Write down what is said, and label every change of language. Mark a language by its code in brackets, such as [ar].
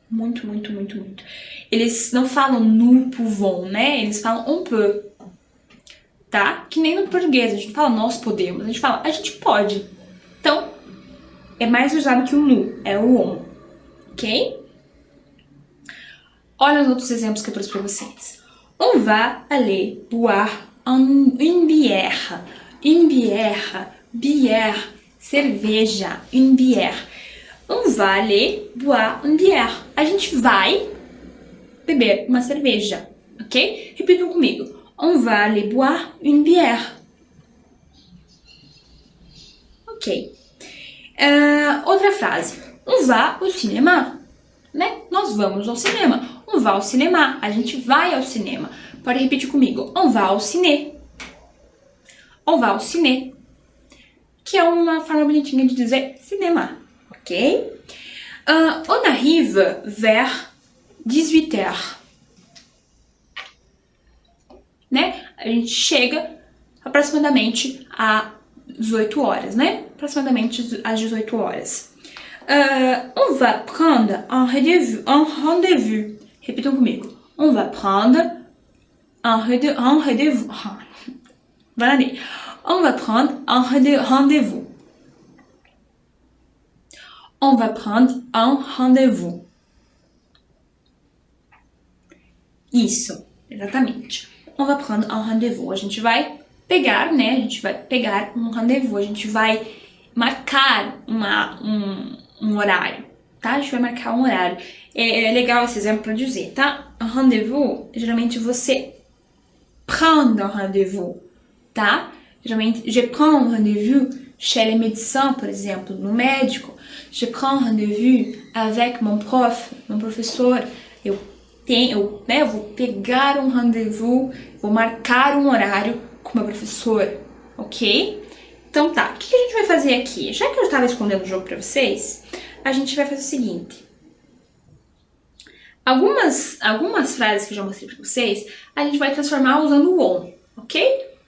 [pt] Muito, muito, muito, muito. Eles não falam nous pouvons, né? Eles falam on peut, tá? Que nem no português, a gente fala nós podemos, a gente fala a gente pode. Então, é mais usado que o nous, é o on, ok? Olha os outros exemplos que eu trouxe pra vocês. [fr] On va aller boire une bière. Une bière, bière, [pt] cerveja, [fr] une bière. On va aller boire une bière. [pt] A gente vai beber uma cerveja, ok? Repitam comigo. [fr] On va aller boire une bière. [pt] Ok. Outra frase. [fr] On va au cinéma. Né? [pt] Nós vamos ao cinema. [fr] On va au cinéma. [pt] A gente vai ao cinema. Pode repetir comigo. [fr] On va au ciné. On va au ciné. [pt] Que é uma forma bonitinha de dizer cinema. Ok? [fr] On arrive vers 18h. [pt] Né? A gente chega aproximadamente às 18 horas, né? Aproximadamente às 18 horas. [fr] On va prendre un rendez-vous. [pt] Repitam comigo. [fr] On va prendre un rendez-vous. Voilà. On va prendre un rendez-vous. On va prendre un rendez-vous. [pt] Isso, exatamente. [fr] On va prendre un rendez-vous. [pt] A gente vai pegar, né? A gente vai pegar um rendezvous. A gente vai marcar um horário, tá? A gente vai marcar um horário. É legal esse exemplo para dizer, tá? [fr] Un rendezvous, [pt] geralmente você [fr] prend un rendezvous, tá? Geralmente, je prends un rendez-vous chez les médecins, [pt] por exemplo, no médico. [fr] Je prends un rendez-vous avec mon prof, mon professor. [pt] Eu vou pegar um rendezvous, vou marcar um horário com meu professor, ok? Então tá, o que a gente vai fazer aqui? Já que eu estava escondendo o jogo pra vocês, a gente vai fazer o seguinte. Algumas frases que eu já mostrei pra vocês, a gente vai transformar usando o on, ok?